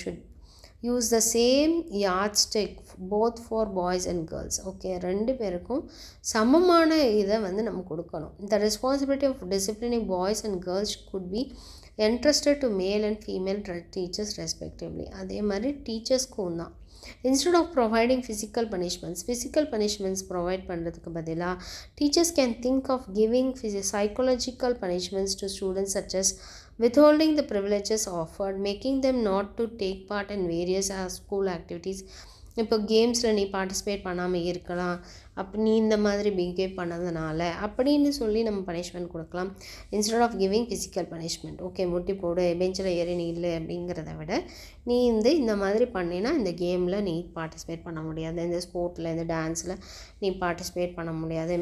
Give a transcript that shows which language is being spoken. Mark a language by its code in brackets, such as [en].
[en] Should use the same yardstick both for boys and girls. [ta] Okay, 2 பேருக்கும் சமமான இதை வந்து நம்ம கொடுக்கணும். [en] The responsibility of disciplining boys and girls could be entrusted to male and female teachers respectively. [ta] அதே மாதிரி டீச்சர்ஸ்க்கும் தான். [en] instead of providing physical punishments [ta] provide பண்ணுறதுக்கு பதிலாக [en] teachers can think of giving psychological punishments to students such as withholding the privileges offered, making them not to take part in various school activities. [ta] இப்போ கேம்ஸில் நீ participate பண்ணாமல் இருக்கலாம், நீ இந்த மாதிரி behave பண்ணதுனால அப்படின்னு சொல்லி நம்ம பனிஷ்மெண்ட் கொடுக்கலாம். [en] instead of giving physical punishment, [ta] okay முட்டி போடு, பெஞ்சில் ஏறி நீ இல்லை அப்படிங்கிறத விட நீ இந்த மாதிரி பண்ணினா இந்த கேமில் நீ பார்ட்டிசிபேட் பண்ண முடியாது, இந்த ஸ்போர்ட்டில் இந்த டான்ஸில் நீ பார்ட்டிசிபேட் பண்ண முடியாது.